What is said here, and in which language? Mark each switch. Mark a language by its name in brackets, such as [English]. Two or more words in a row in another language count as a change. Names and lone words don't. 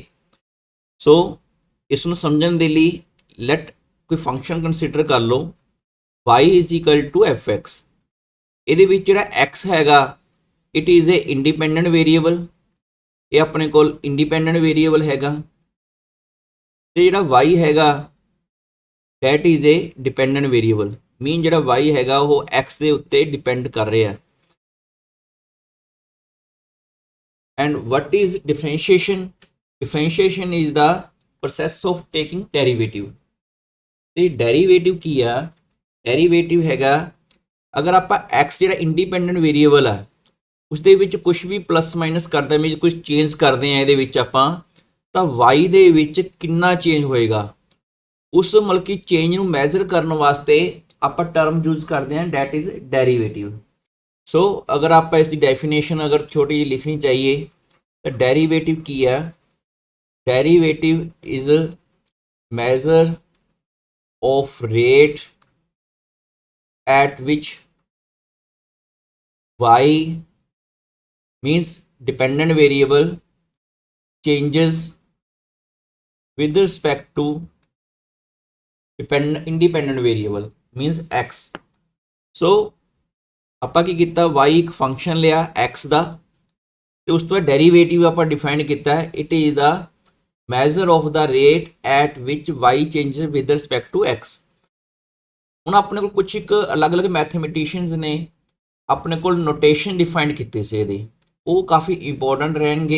[Punjabi] ਸੋ ਇਸ ਨੂੰ ਸਮਝਣ ਦੇ ਲਈ ਲੈਟ ਕੋਈ [English] function consider [Punjabi] ਕਰ ਲਓ y fx। ਇਹਦੇ ਵਿੱਚ ਜਿਹੜਾ x ਹੈਗਾ [English] it is a independent variable, [Punjabi] ਇਹ ਆਪਣੇ ਕੋਲ [English] independent variable [Punjabi] ਹੈਗਾ, ਤੇ ਜਿਹੜਾ y ਹੈਗਾ [English] that is a dependent variable, [Punjabi] ਮੀਨ ਜਿਹੜਾ y ਹੈਗਾ ਉਹ x ਦੇ ਉੱਤੇ ਡਿਪੈਂਡ ਕਰ ਰਿਹਾ। [English] and what is differentiation is the process of taking derivative। [Punjabi] ਤੇ ਡੈਰੀਵੇਟਿਵ ਕੀ ਆ? ਡੈਰੀਵੇਟਿਵ ਹੈਗਾ ਅਗਰ ਆਪਾਂ x ਜਿਹੜਾ ਇੰਡੀਪੈਂਡੈਂਟ ਵੇਰੀਏਬਲ ਆ ਉਸ ਦੇ ਵਿੱਚ ਕੁਝ ਵੀ [English] plus minus [Punjabi] ਕਰਦੇ ਮੀਨ ਕੁਝ ਚੇਂਜ ਕਰਦੇ ਆ ਇਹਦੇ ਵਿੱਚ ਆਪਾਂ, ਤਾਂ y ਦੇ ਵਿੱਚ ਕਿੰਨਾ ਚੇਂਜ ਹੋਏਗਾ ਉਸ ਮਤਲਬ ਕਿ ਚੇਂਜ ਨੂੰ ਮੈਜ਼ਰ ਕਰਨ ਵਾਸਤੇ ਆਪਾਂ [English] term use [Punjabi] ਕਰਦੇ ਹਾਂ [English] that is derivative. [Punjabi] ਸੋ ਅਗਰ ਆਪਾਂ ਇਸ ਦੀ ਡੈਫੀਨੇਸ਼ਨ ਅਗਰ ਛੋਟੀ ਜਿਹੀ ਲਿਖਣੀ ਚਾਹੀਏ ਤਾਂ ਡੈਰੀਵੇਟਿਵ ਕੀ ਹੈ? [English] derivative is measure of rate at which y means dependent variable changes with respect to independent variable means x। [Punjabi] ਸੋ ਆਪਾਂ ਕੀ ਕੀਤਾ, y ਇੱਕ ਫੰਕਸ਼ਨ ਲਿਆ x ਦਾ ਤੇ ਉਸ ਤੋਂ ਡੈਰੀਵੇਟਿਵ ਆਪਾਂ ਡਿਫਾਈਨ ਕੀਤਾ [English] it is the measure of the rate at which y changes with respect to x. [Punjabi] ਹੁਣ ਆਪਣੇ ਕੋਲ ਕੁਝ ਇੱਕ ਅਲੱਗ-ਅਲੱਗ ਮੈਥਮੈਟੀਸ਼ੀਅਨਸ ਨੇ ਆਪਣੇ ਕੋਲ [English] notation define [Punjabi] ਕੀਤੇ ਸੀ ਇਹਦੇ, ਉਹ ਕਾਫੀ ਇੰਪੋਰਟੈਂਟ ਰਹਿਣਗੇ।